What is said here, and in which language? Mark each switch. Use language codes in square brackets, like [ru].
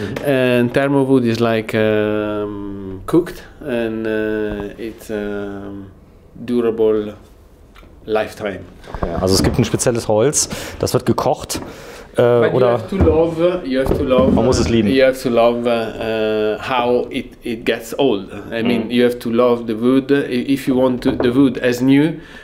[en] And thermowood is like cooked, and it's durable lifetime. [de] Okay, also es gibt ein spezielles Holz, das wird gekocht. [en] But [de] oder [en] you have to love. [de] Man muss es lieben. [en] You have to love how it gets old. I mean, you have to love the wood. If you want the wood as new